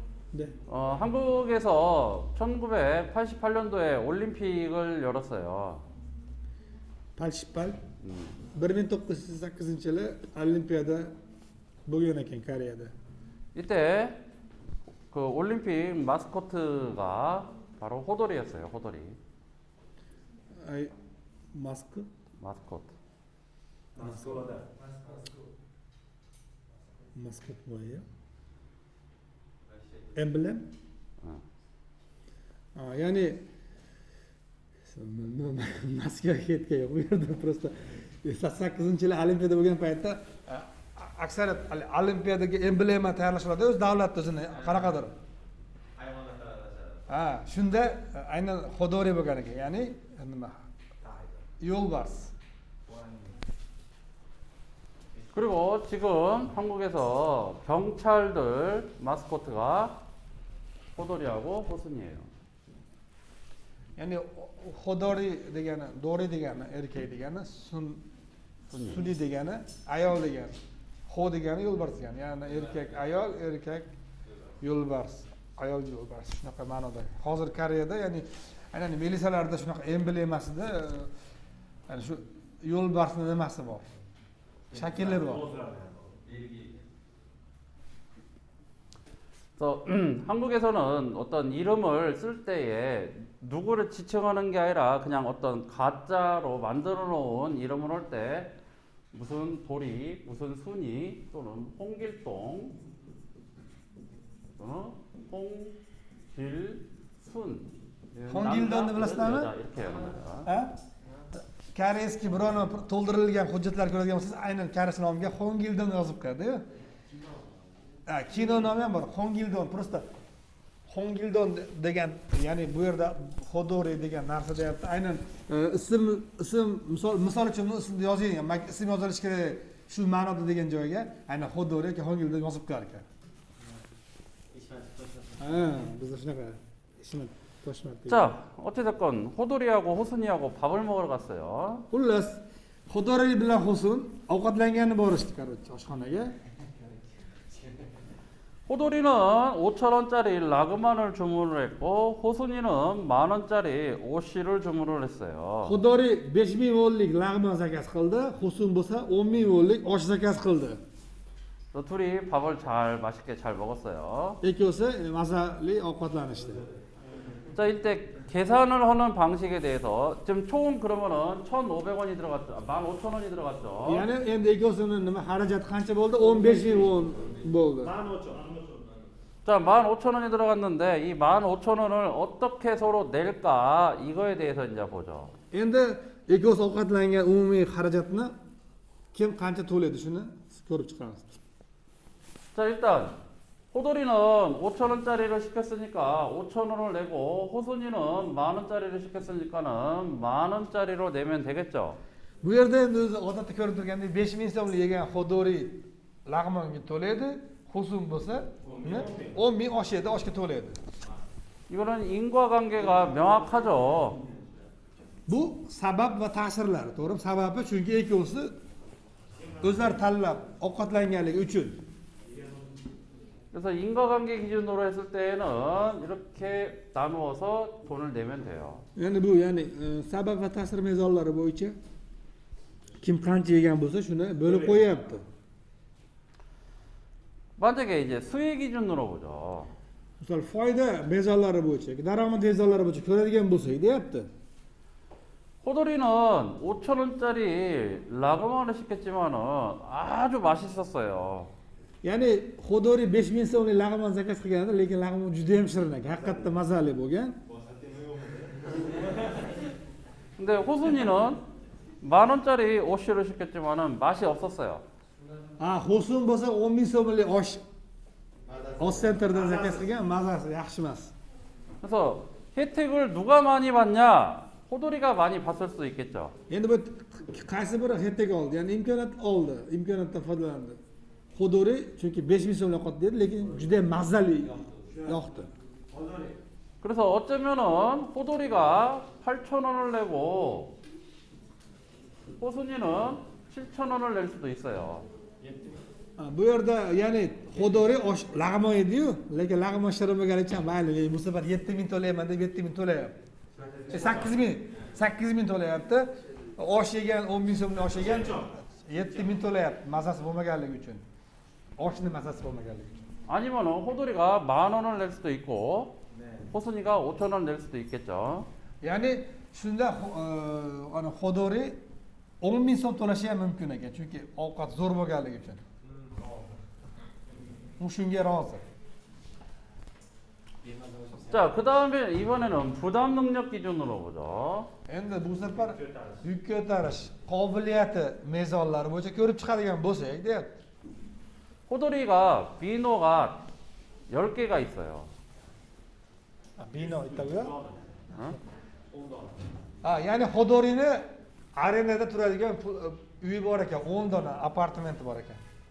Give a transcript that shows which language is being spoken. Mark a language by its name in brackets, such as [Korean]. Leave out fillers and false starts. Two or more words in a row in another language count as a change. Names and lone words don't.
[Korean] 네. 한국에서 1988년도에 올림픽을 열었어요. [Uzbek] 88 1908 yili Olimpiada bo'lgan ekan Koreyada. [Korean] 이때 그 올림픽 마스코트가 바로 호돌이였어요. 호돌이. [Uzbek] Ay Moskva [Korean] 마스코트. [Uzbek] Moskva bo'yi. Emblem. Ya'ni Moskvaga ketgan yo'q. Bu yerda просто 88-yili Olimpiada bo'lgan paytda aksariyat Olimpiadaga emblema tayyorlashadi o'z davlat o'zini qanaqadir. Shunda aynan Xodori bo'lgan ekan. Ya'ni nima? yo'lbars. [Korean] 그리고 지금 한국에서 경찰들 마스코트가 호돌이하고 호순이에요. [Uzbek] Ya'ni Xodori degani, Dori degani erkak degani, Suni degani ayol degani. Xo degani yo'lbars degani. Ya'ni erkak ayol, erkak yo'lbars, ayol yo'lbars shunaqa ma'noda. Hozir Koreyada ya'ni aynan militsiyalarda shunaqa emblemasida ya'ni shu yo'lbarsning nimasi bor? Shakli bor. [Korean] 그래서 한국에서는 어떤 이름을 쓸 때에 누구를 지칭하는 게 아니라 그냥 어떤 가짜로 만들어 놓은 이름을 할 때 무슨 도리, 무슨 순이 또는 홍길동, 홍길순. [Uzbek] 홍길동ni bilasizlarmi? [Korean] 이렇게 합니다. [Uzbek] Koreyskiy birovni to'ldirilgan hujjatlar ko'radigan bo'lsangiz, aynan koreys nomiga Hongildon yozib qo'yadi-ku. Kino nomi ham bor, Hongildon. Просто Hongildon degan, ya'ni bu yerda Xodori degan narsa deyapti. Aynan ism misol uchun ismni yozing, ism yozilishi kerak shu ma'noda degan joyga aynan Xodori yoki Hongildon yozib qo'yar ekan. Bizda shunaqa ishni toshmat. [Korean] 자, 어찌됐건 호돌이하고 호순이하고 밥을 먹으러 갔어요. [Uzbek] Xullas, Xodori bilan Hosun ovqatlanganni borishdi, короче, oshxonaga. [Korean] 호돌이는 5,000원짜리 라그만을 주문을 했고 호순이는 10,000원짜리 오씨를 주문을 했어요. [Uzbek] Xodori 5000 vollik lag'mon zakaz qildi, Hosun bo'lsa 10000 vollik osh zakaz qildi. [Korean] 그 둘이 밥을 잘 맛있게 잘 먹었어요. [Uzbek] Ikkosi mazali ovqatlanishdi. [Korean] 자, 이때 계산을 하는 방식에 대해서 지금 총 그러면은 1,500원이 들어갔죠. 15,000원이 들어갔죠. [Uzbek] Ya'ni endi ikkosini nima xarajat qancha bo'ldi? 15000 won bo'ldi. [Korean] 자, 15,000원이 들어갔는데 이 15,000원을 어떻게 서로 낼까 이거에 대해서 이제 보죠. [Uzbek] Endi ikkosi ovqatlangan umumiy xarajatni kim qancha to'laydi shuni ko'rib chiqamiz. [Korean] 자, 일단 호돌이는 5,000원짜리를 시켰으니까 5,000원을 내고 호순이는 10,000원짜리를 시켰으니까는 10,000원짜리로 내면 되겠죠. [Uzbek] Bu yerda endi o'zi odatda ko'rib turgandek 5000 so'mlik yegan Xodori lag'monga to'laydi, Hosun bo'lsa 10000 osh yedi, oshga to'laydi. [Korean] 이거는 인과관계가 명확하죠. [Uzbek] Bu sabab va ta'sirlar, to'g'rimi? Sababi chunki ikkovsi o'zlari tanlab ovqatlanganligi uchun. [Korean] 그래서 인과관계 기준으로 했을 때에는 이렇게 나누어서 돈을 내면 돼요. [Uzbek] Ya'ni bu sabab va ta'sir mezonlari bo'yicha kim qancha yegan bo'lsa shuni bo'lib qo'yapti. [Korean] 만약에 이제 수익 기준으로 보죠. [Uzbek] Misol foyda mezonlari bo'yicha, daromad mezonlari bo'yicha ko'radigan bo'lsak deyapti. [Korean] 호돌이는 5,000원짜리 라그만을 시켰지만은 아주 맛있었어요. [Uzbek] Ya'ni Xodori 5000 so'mlik lag'mon zakaz qilganda, lekin lag'mon juda ham shirin ekan, haqiqatda mazali bo'lgan. [Korean] 근데 호순이는 10,000원짜리 오씨를 시켰지만은 맛이 없었어요. [Uzbek] Hosun bo'lsa 10000 so'mlik osh Centerdan zakaz qilgan, mazasi yaxshi emas. [Korean] 그래서 혜택을 누가 많이 받냐? 호돌이가 많이 봤을 수도 있겠죠. [Uzbek] Endi bu qaysi biri hettek oldi, ya'ni oldi, imkoniyatdan foydalandi. Xodori chunki 5000 so'mlik ovqat dedi, lekin juda ham mazali yoqdi. [Korean] 그래서 어쩌면은 호돌이가 8,000원을 내고 호순이는 7,000원을 낼 수도 있어요. [Uzbek] bu yerda ya'ni xudori lag'mon edi-yu, lekin lag'mon shirinmaganicha mayli, bu safar 7000 to'layman deb 7000 to'layapti. 8000 to'layapti. Osh yegan 10000 so'mni osh yegan 7000 to'layapti mazasi bo'lmaganligi uchun. Oshni mazasi bo'lmaganligi uchun. [Korean] 아니면은 호돌이가 10,000원을 낼 수도 있고 호순이가 5,000원 낼 수도 있겠죠. [Uzbek] Ya'ni shunda ana xudori 10000 so'm to'lashi ham mumkin ekan, chunki ovqat zo'r bo'lganligi uchun. U shunga rozi. [Korean] 자, 그 다음에 이번에는 부담 능력 기준으로 보죠. [Uzbek] Endi bu safar yuk ko'tarish qobiliyati mezonlari bo'yicha ko'rib chiqadigan bo'lsak, deyapti. [Korean] 호돌이가 비노가 10개가 있어요. Bino 있다고요? 응? [Uzbek] Ya'ni xudoriyni arenada turadigan uyi bor ekan, 10 dona apartamenti bor ekan.